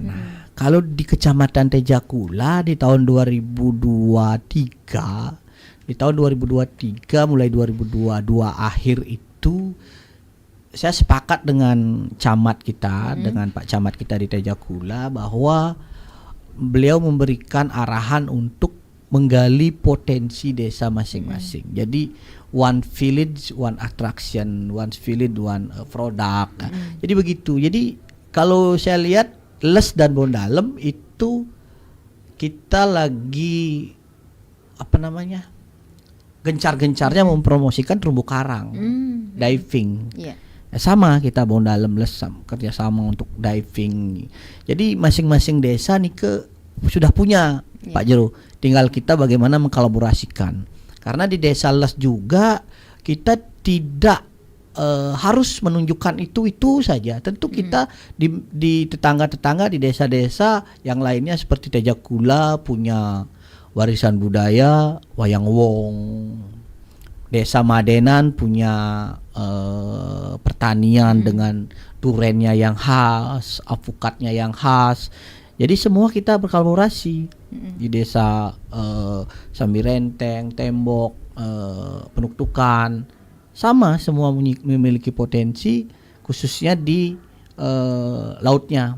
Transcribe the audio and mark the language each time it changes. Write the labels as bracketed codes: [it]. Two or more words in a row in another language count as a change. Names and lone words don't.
[id] Kalau di Kecamatan Tejakula di tahun 2023 mulai 2022 akhir itu saya sepakat dengan camat kita, dengan Pak Camat kita di Tejakula bahwa beliau memberikan arahan untuk menggali potensi desa masing-masing. [en] Jadi one village, one attraction, one village, one product. [id] Jadi begitu. Jadi kalau saya lihat Les dan Bondalem itu kita lagi gencar-gencarnya mempromosikan terumbu karang, diving. Sama kita Bondalem Les kerjasama untuk diving. Jadi masing-masing desa nih sudah punya Pak Jero. Tinggal kita bagaimana mengkolaborasikan. Karena di Desa Les juga kita tidak harus menunjukkan itu saja. Tentu kita di tetangga-tetangga di desa-desa yang lainnya seperti Tejakula punya warisan budaya wayang wong. Desa Madenan punya pertanian dengan durennya yang khas, alpukatnya yang khas. Jadi semua kita berkolaborasi di desa Sambirenteng, Tembok, Penuktukan, sama semua memiliki potensi khususnya di lautnya.